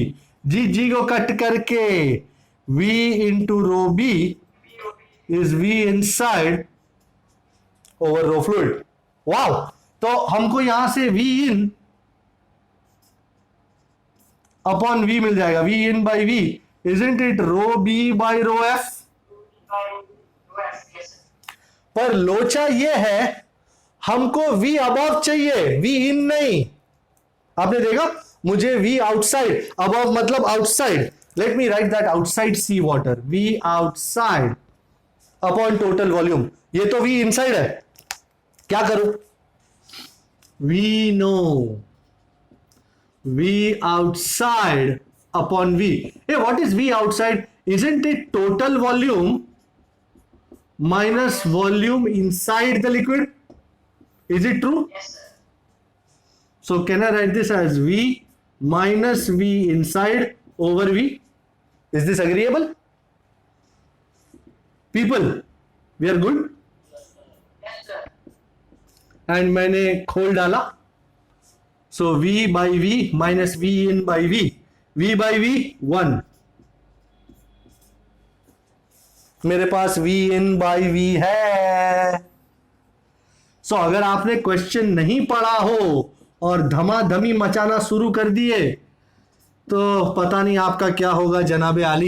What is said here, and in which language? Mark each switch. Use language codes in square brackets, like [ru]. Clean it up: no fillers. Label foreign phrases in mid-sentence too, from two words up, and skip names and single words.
[hi] जी को कट करके [en] V into rho B is V inside over rho fluid. [hi] वाओ, तो हमको यहां से [en] V in upon V [hi] मिल जाएगा, [en] V in by V, isn't it rho B by rho F? [hi] पर लोचा ये है, हमको V अबव चाहिए, V इन नहीं। आपने देखा, मुझे V आउटसाइड, अबव मतलब आउटसाइड, [en] let me write that outside sea water, V outside upon total volume, [hi] ये तो V इनसाइड है, क्या करूं? [en] V नो, V outside upon V. Hey, what is V outside? Isn't it total volume minus volume inside the liquid? Is it true? Yes, sir. So can I write this as V minus V inside over V? Is this agreeable? People, we are good? Yes, sir. And [hi] मैंने खोल डाला, [en] so V by V minus V in by V, V by V 1, [hi] मेरे पास [en] V in by V [hi] है। सो अगर आपने क्वेश्चन नहीं पढ़ा हो और धमाधमी मचाना शुरू कर दिए तो पता नहीं आपका क्या होगा जनाबे आली।